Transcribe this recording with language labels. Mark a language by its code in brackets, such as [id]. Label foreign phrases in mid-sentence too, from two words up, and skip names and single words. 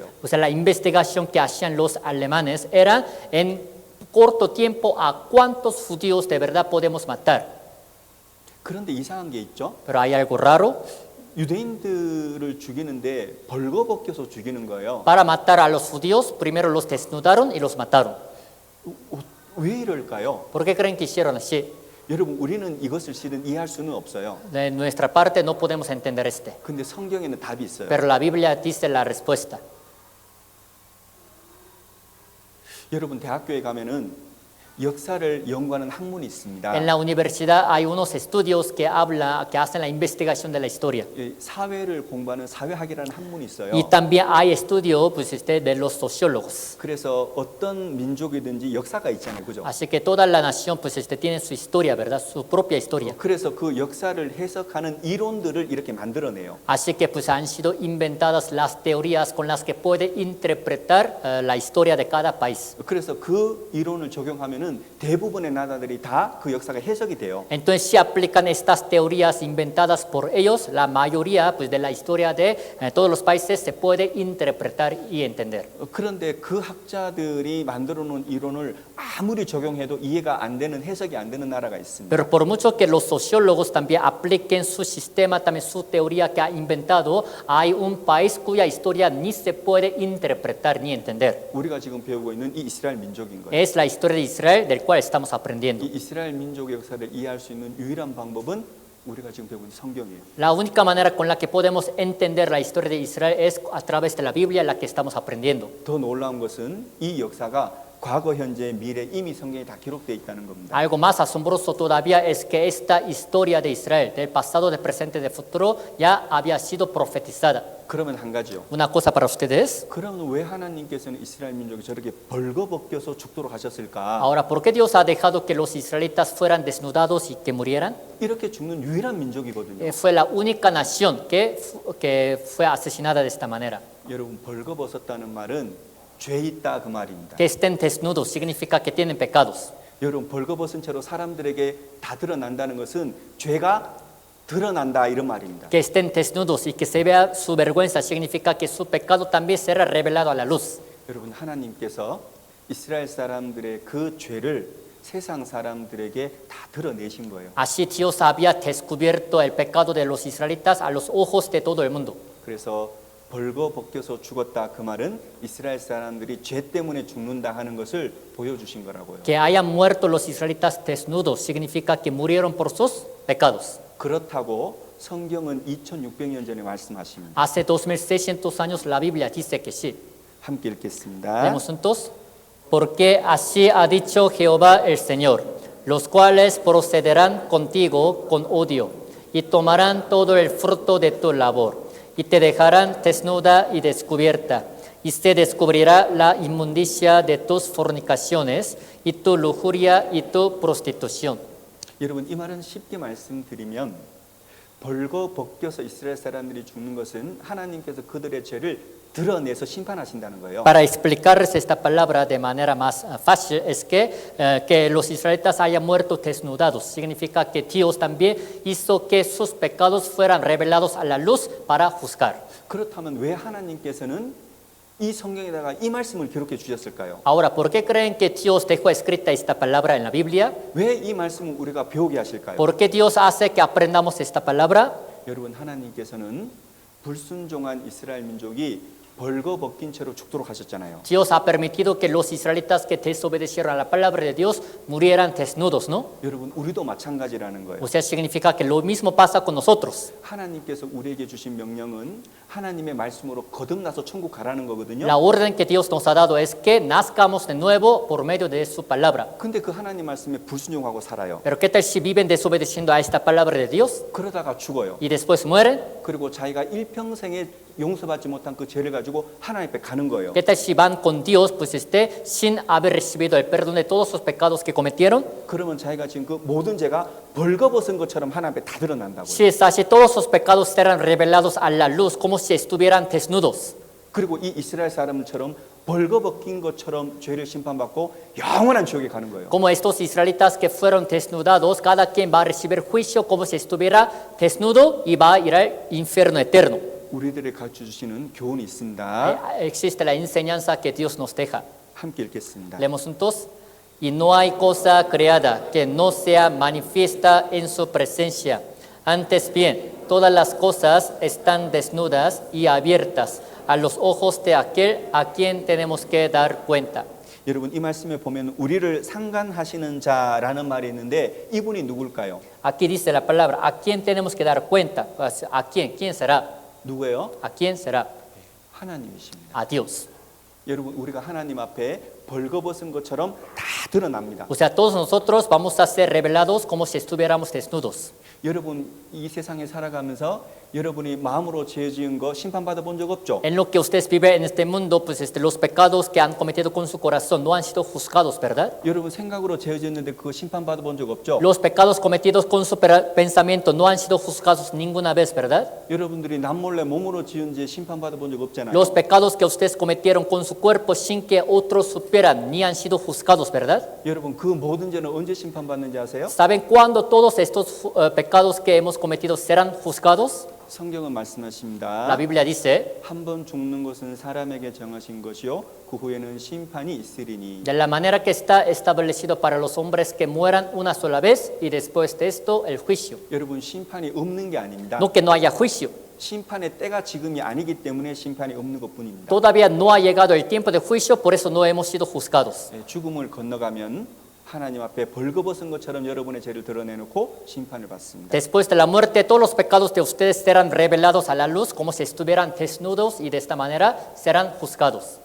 [es] O sea, la investigación que hacían los alemanes era en corto tiempo a cuántos judíos de verdad podemos matar. [ko] 그런데 이상한 게 있죠. [es] Pero hay algo raro. [ko] 유대인들을 죽이는데 벌거벗겨서 죽이는 거예요. [es] Para matar a los judíos, primero los desnudaron y los mataron. [ko] 왜 이럴까요? [es] ¿Por qué creen que hicieron así? [ko] 여러분 우리는 이것을 실은 이해할 수는 없어요. [es] De nuestra parte no podemos entender este. [ko] 근데 성경에는 답이 있어요. [es] Pero la Biblia dice la respuesta. [ko] 여러분 대학교에 가면은 역사를 연구하는 학문이 있습니다. [es] En la universidad hay unos estudios que hacen la investigación de la historia. [ko] 사회를 공부하는 사회학이라는 학문이 있어요. [es] Y también hay estudios pues, de los sociólogos. [ko] 그래서 어떤 민족이든지 역사가 있잖아요, 그죠? [es] Así que toda la nación pues, tiene su historia, ¿verdad? Su propia historia. [ko] 그래서 그 역사를 해석하는 이론들을 이렇게 만들어내요. [es] Así que pues, han sido inventadas las teorías con las que puede interpretar la historia de cada país. [ko] 그래서 그 이론을 적용하면은 그러면은 대부분의 나라들이 다 그 역사가 해석이 돼요. [es] Entonces, si aplican estas teorías inventadas por ellos, la mayoría pues, de la historia de todos los países se puede interpretar y entender. [ko] 그런데 그 학자들이 만들어 놓은 이론을 아무리 적용해도 이해가 안 되는 해석이 안 되는 나라가 있습니다. [es] Pero por mucho que los sociólogos también apliquen su sistema, también su teoría que ha inventado, hay un país cuya historia ni se puede interpretar ni entender. [ko] 우리가 지금 배우고 있는 이 이스라엘 민족인 거예요. [es] Es la historia de Israel del cual estamos aprendiendo. [ko] 이 이스라엘 민족의 역사를 이해할 수 있는 유일한 방법은 우리가 지금 배우고 있는 성경이에요. [es] La única manera con la que podemos entender la historia de Israel es a través de la Biblia, la que estamos aprendiendo. [ko] 더 놀라운 것은 이 역사가 과거, 현재, 미래 이미 성경에 다 기록되어 있다는 겁니다. [es] Algo más asombroso todavía es que esta historia de Israel, del pasado, del presente, del futuro, ya había sido profetizada. [ko] 그러면 한 가지요. [es] Una cosa para ustedes. [ko] 그러면 왜 하나님께서는 이스라엘 민족이 저렇게 벌거벗겨서 죽도록 하셨을까? [es] Ahora, ¿por qué Dios ha dejado que los israelitas fueran desnudados y que murieran? [ko] 이렇게 죽는 유일한 민족이거든요. [es] Fue la única nación que fue asesinada de esta manera. [ko] 여러분 벌거벗었다는 말은 죄 있다 그 말입니다. [es] Que estén desnudos significa que tienen pecados. [ko] 여러분 벌거벗은 채로 사람들에게 다 드러난다는 것은 죄가 드러난다 이런 말입니다. [es] Que estén desnudos y que se vea su vergüenza significa que su pecado también será revelado a la luz. [ko] 여러분 하나님께서 이스라엘 사람들의 그 죄를 세상 사람들에게 다 드러내신 거예요. [es] Así Dios había descubierto el pecado de los israelitas a los ojos de todo el mundo. [ko] 그래서 벌거벗겨서 죽었다 그 말은 이스라엘 사람들이 죄 때문에 죽는다 하는 것을 보여주신 거라고요. [es] Que hayan muerto los israelitas desnudos significa que murieron por sus pecados. [ko] 그렇다고 성경은 2600년 전에 말씀하십니다. [es] Hace 2600 años la Biblia dice que sí. [ko] 함께 읽겠습니다. [es] Leemos juntos. Porque así ha dicho Jehová el Señor, los cuales procederán contigo con odio y tomarán todo el fruto de tu labor y te dejarán desnuda y descubierta y se descubrirá la inmundicia de tus fornicaciones y tu lujuria y tu prostitución. [ko] 여러분 이 말은 쉽게 말씀드리면 벌거벗겨서 이스라엘 사람들이 죽는 것은 하나님께서 그들의 죄를 드러내서 심판하신다는 거예요. [es] Para explicarles esta palabra de manera más fácil es que los israelitas hayan muerto desnudados. Significa que Dios también hizo que sus pecados fueran revelados a la luz para juzgar. [ko] 그렇다면 왜 하나님께서는 이 성경에다가 이 말씀을 기록해 주셨을까요? [es] Ahora, ¿por qué creen que Dios dejó escrita esta palabra en la Biblia? [ko] 왜 이 말씀을 우리가 배우게 하실까요? [es] ¿Por qué Dios hace que aprendamos esta palabra? [ko] 여러분 하나님께서는 불순종한 이스라엘 민족이 벌거벗긴 채로 죽도록 하셨잖아요. [es] Dios ha permitido que los israelitas que desobedecieron a la palabra de Dios murieran desnudos, ¿no? [ko] 여러분 우리도 마찬가지라는 거예요. [es] O sea, significa que lo mismo pasa con nosotros. [ko] 하나님께서 우리에게 주신 명령은 하나님의 말씀으로 거듭나서 천국 가라는 거거든요. [es] La orden que Dios nos ha dado es que nazcamos de nuevo por medio de su palabra. [ko] 근데 그 하나님 말씀에 불순종하고 살아요. [es] Pero ¿qué tal si viven desobedeciendo a esta palabra de Dios [ko] 그러다가 죽어요. [es] y después mueren? [ko] 그리고 자기가 일평생에 용서받지 못한 그 죄를 가지고 하나님 앞에 가는 거예요. [es] ¿Qué tal si van con Dios pues sin haber recibido el perdón de todos sus pecados que cometieron? [ko] 그러면 자기가 지금 그 모든 죄가 벌거벗은 것처럼 하나님 앞에 다 드러난다고요. [es] Si es así, todos sus pecados serán revelados a la luz como si estuvieran desnudos. [ko] 그리고 이 이스라엘 사람들처럼 벌거벗긴 것처럼 죄를 심판받고 영원한 지옥에 가는 거예요. [es] Como estos israelitas que fueron desnudados, cada quien va a recibir juicio como si estuviera desnudo y va a ir al infierno eterno. [ko] 우리들의 가르쳐 주시는 교훈이 있습니다. [es] Existe la enseñanza que Dios nos deja. [ko] 함께 읽겠습니다. [es] Leemos juntos. Y no hay cosa creada que no sea manifiesta en su presencia. Antes bien, todas las cosas están desnudas y abiertas a los ojos de aquel a quien tenemos que dar cuenta. [ko] 여러분 이 말씀에 보면 우리를 상관하시는 자라는 말이 있는데 이분이 누굴까요? [es] Aquí dice la palabra, ¿a quién tenemos que dar cuenta? ¿A quién? ¿Quién será? [ko] 누구예요? [es] ¿A quién será? [ko] 하나님이십니다. [es] A Dios. [ko] 여러분 우리가 하나님 앞에 벌거벗은 것처럼 다 드러납니다. [es] O sea, todos nosotros vamos a ser revelados como si estuviéramos desnudos. [ko] 여러분 이 세상에 살아가면서 여러분이 마음으로 죄 지은 거 심판받아 본 적 없죠? [es] En lo que ustedes viven en este mundo, pues los pecados que han cometido con su corazón no han sido juzgados, ¿verdad? [ko] 여러분 생각으로 죄 지었는데 그거 심판받아 본 적 없죠? [es] Los pecados cometidos con su pensamiento no han sido juzgados ninguna vez, ¿verdad? [ko] 여러분들이 남몰래 몸으로 지은 죄 심판받아 본 적 없잖아요. [es] Los pecados que ustedes cometieron con su cuerpo sin que otros supieran ni han sido juzgados, ¿verdad? [ko] 여러분 그 모든 죄는 언제 심판받는지 아세요? [es] ¿Saben cuándo todos estos pecados que hemos cometido serán juzgados? [ko] 성경은 [es] La [ko] 말씀하십니다. [es] Biblia dice, [ko] 한 번 죽는 것은 사람에게 정하신 것이요 그 후에는 심판이 있으리니. [es] de la manera que está establecido para los hombres que mueran una sola vez y después de esto el juicio. [ko] 여러분 심판이 없는 게 아닙니다. [es] No que no haya juicio. [ko] 심판의 때가 지금이 아니기 때문에 심판이 없는 것뿐입니다. [es] Todavía no ha llegado el tiempo de juicio, por eso no hemos sido juzgados. [ko] 죽음을 건너가면 하나님 앞에 벌거벗은 것처럼 여러분의 죄를 드러내놓고 심판을 받습니다. [es] Después de la muerte, todos los pecados de ustedes serán revelados a la luz como si estuvieran desnudos y de esta manera serán juzgados.